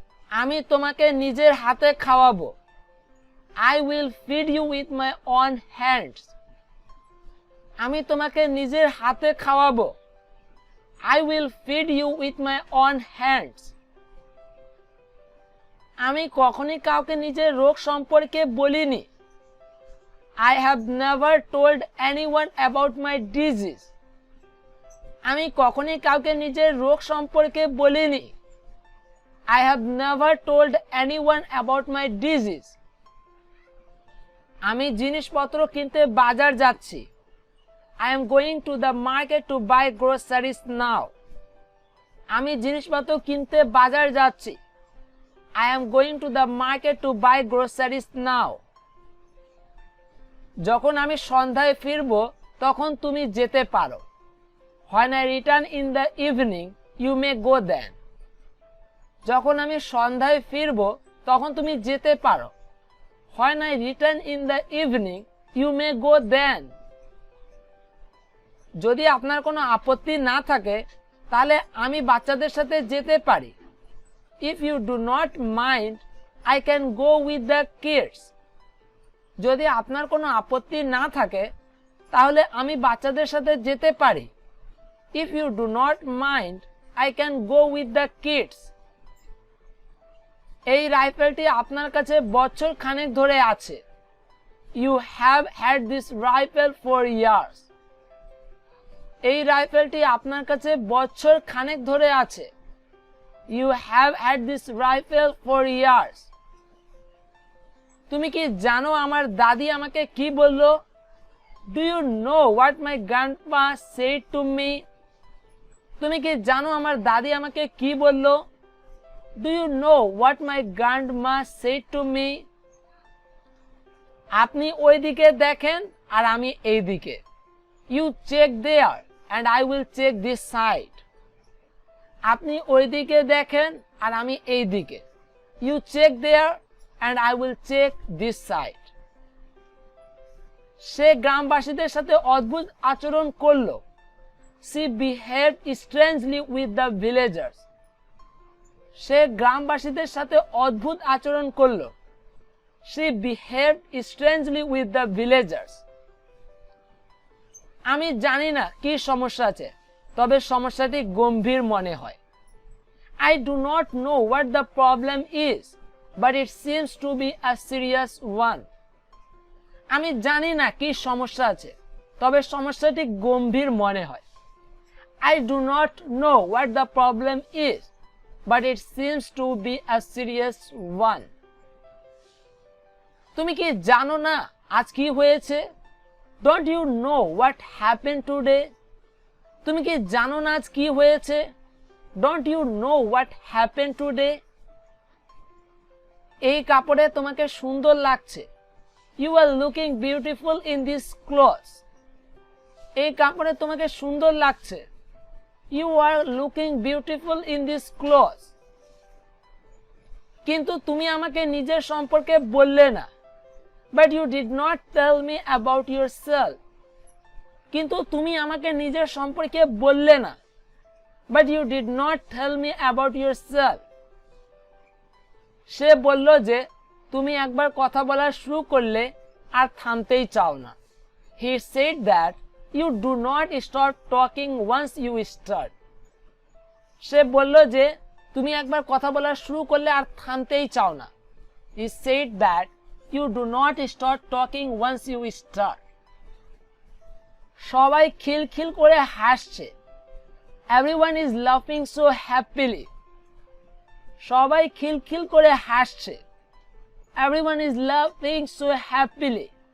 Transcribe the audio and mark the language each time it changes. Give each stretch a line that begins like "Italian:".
Bangla: আমি তোমাকে নিজের হাতে খাওয়াবো।
English: I will feed you with my own hands.
Bangla: আমি তোমাকে নিজের হাতে খাওয়াবো।
English: I will feed you with my own hands.
Bangla: আমি কখনোই কাউকে নিজের রোগ সম্পর্কে বলিনি।
English: I have never told anyone about my disease.
Bangla: আমি কখনোই কাউকে নিজের রোগ সম্পর্কে বলিনি।
English: I have never told anyone about my disease.
Bangla: আমি জিনিসপত্র কিনতে বাজার যাচ্ছি।
English: I am going to the market to buy groceries now.
Bangla: আমি জিনিসপত্র কিনতে বাজার যাচ্ছি।
English: I am going to the market to buy groceries now.
Bangla: যখন আমি সন্ধ্যায় ফিরব তখন তুমি যেতে পারো।
English: When I return in the evening, you may go then.
Bangla: যখন আমি সন্ধ্যায় ফিরব তখন তুমি যেতে পারো।
English: When I return in the evening, you may go then.
Bangla: যদি আপনার কোনো আপত্তি না থাকে তাহলে আমি বাচ্চাদের সাথে যেতে পারি।
English: If you do not mind, I can go with the kids.
Bangla: যদি আপনার কোনো আপত্তি না থাকে তাহলে আমি বাচ্চাদের সাথে যেতে পারি।
English: If you do not mind, I can go with the kids.
Bangla: এই রাইফেলটি আপনার কাছে বছর খানেক ধরে আছে।
English: You have had this rifle for years.
Bangla: এই রাইফেলটি আপনার কাছে বছর খানেক ধরে আছে।
English: You have had this rifle for years.
Bangla: তুমি কি জানো আমার দাদি আমাকে কি বললো?
English: Do you know what my grandma said to me?
Bangla: তুমি কি জানো আমার দাদি আমাকে কি বললো?
English: Do you know what my grandma said to me?
Bangla: আপনি ওই দিকে দেখেন আর আমি এই দিকে।
English: You check there and I will check this side.
Bangla: আপনি ওই দিকে দেখেন আর আমি এই দিকে।
English: You check there and I will check this side.
Bangla: সে গ্রামবাসীদের সাথে অদ্ভুত আচরণ করলো।
English: She behaved strangely with the villagers.
Bangla: সে গ্রামবাসীদের সাথে অদ্ভুত আচরণ করলো।
English: She behaved strangely with the villagers.
Bangla: আমি জানি না কি সমস্যা আছে, তবে সমস্যাটি গম্ভীর মনে হয়।
English: I do not know what the problem is, but it seems to be a serious one.
Bangla: আমি জানি না কি সমস্যা আছে, তবে সমস্যাটি গম্ভীর মনে হয়।
English: I do not know what the problem is, but it seems to be a serious one.
Bangla: তুমি কি জানো না আজ কি হয়েছে?
English: Don't you know what happened today?
Bangla: তুমি কি জানো না আজ কি হয়েছে?
English: Don't you know what happened today?
Bangla: এই কাপড়ে তোমাকে সুন্দর লাগছে।
English: You are looking beautiful in these clothes.
Bangla: এই কাপড়ে তোমাকে সুন্দর লাগছে।
English: You are looking beautiful in these clothes.
Bangla: কিন্তু তুমি আমাকে নিজের সম্পর্কে বললে না।
English: But you did not tell me about yourself.
Bangla: কিন্তু তুমি আমাকে নিজের সম্পর্কে বললে না।
English: But you did not tell me about yourself.
Bangla: সে বলল যে তুমি একবার কথা বলা শুরু করলে আর থামতেই চাও না।
English: He said that you do not stop talking once you start.
Bangla: সে বলল যে তুমি একবার কথা বলা শুরু করলে আর থামতেই চাও না।
English: He said that you do not stop talking once you start.
Bangla: সবাই খিলখিল করে হাসছে।
English: Everyone is laughing so happily.
Bangla: সবাই খিলখিল করে হাসছে।
English: Everyone is laughing so happily.